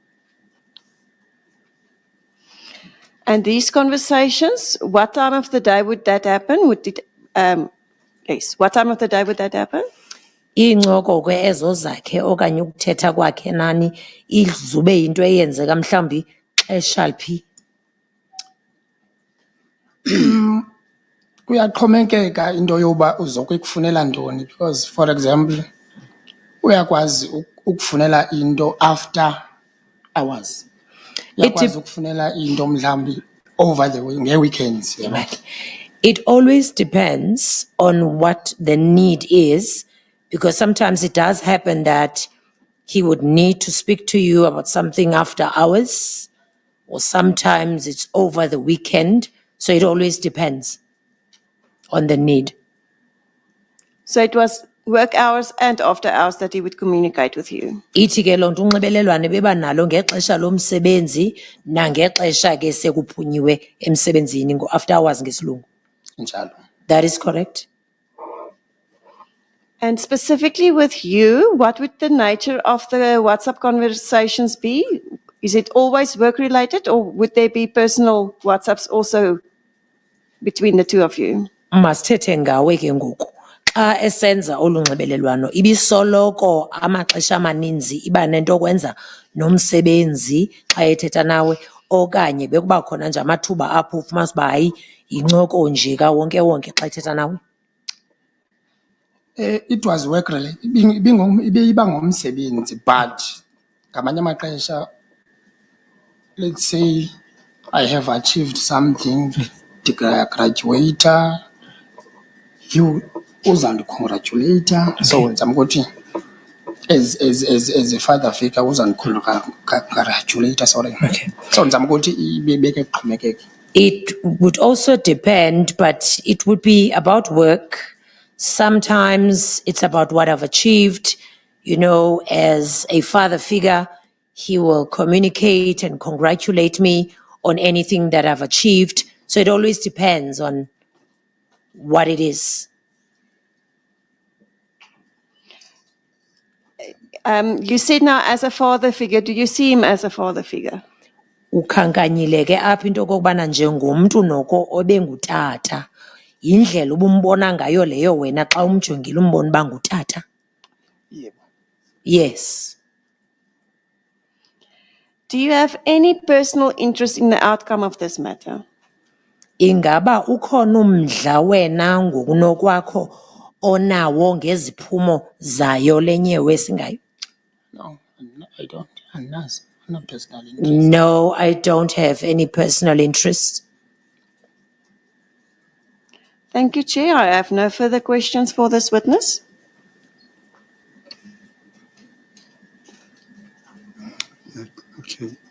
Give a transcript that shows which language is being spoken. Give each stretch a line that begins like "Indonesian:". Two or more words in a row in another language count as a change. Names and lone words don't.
English: And these conversations, what time of the day would that happen? Yes, what time of the day would that happen?
Xhosa: Iincoko ke ezo zakhe okanye ukuthetha kwakhe nani izube yinto eyenzeka mhlambi xesha liphi? Kuyaxhomekeka into yoba uzokuyifunela ntoni,
English: because for example
Xhosa: uyakwazi ukufunela into
English: after hours,
Xhosa: uyakwazi ukufunela into mhlawumbi
English: over the
Xhosa: nge-weekends.
English: Right. It always depends on what the need is, because sometimes it does happen that he would need to speak to you about something after hours, or sometimes it's over the weekend. So it always depends on the need. So it was work hours and after hours that he would communicate with you.
Xhosa: Ithi ke lonto unxibelelwane beba nalo ngexesha lomsebenzi nangexesha ke sekuphunyiwe emsebenzini
English: after hours
Xhosa: ngesilungu. Njalo.
English: That is correct. And specifically with you, what would the nature of the WhatsApp conversations be? Is it always work related, or would there be personal WhatsApps also between the two of you?
Xhosa: Masithethe ngawe ke ngoku. Xa esenza olunxibelelwano ibisoloko amaxesha amaninzi iba nento kwenza nomsebenzi xa ethetha nawe, okanye bekuba khona nje amathuba apho ufumanisa uba hayi yincoko nje kawonke wonke xa ethetha nawe?
English: It was work related,
Xhosa: iba ngomsebenzi, but ngamanye amaxesha,
English: let's say I have achieved something, graduator, you uzandicongratulate, so ndizama as a father figure uzandicongratulate, sorry.
Xhosa: So ndizama ukuthi ibeke kuxhomekeke.
English: It would also depend, but it would be about work. Sometimes it's about what I've achieved. You know, as a father figure, he will communicate and congratulate me on anything that I've achieved. So it always depends on what it is. You said now as a father figure. Do you see him as a father figure?
Xhosa: ukhankanyile ke apha into okokubana njengomntu noko obengutata yindlela ubumbona ngayo leyo wena xa umjongile umbona uba ngutata. Yebo.
English: Yes. Do you have any personal interest in the outcome of this matter?
Xhosa: Ingaba ukhona umdla wena ngokunokwakho onawo ngeziphumo zayo lenyewe singayo?
English: No, I don't. Annazi. No personal interest. No, I don't have any personal interest. Thank you, Chair. I have no further questions for this witness. Okay.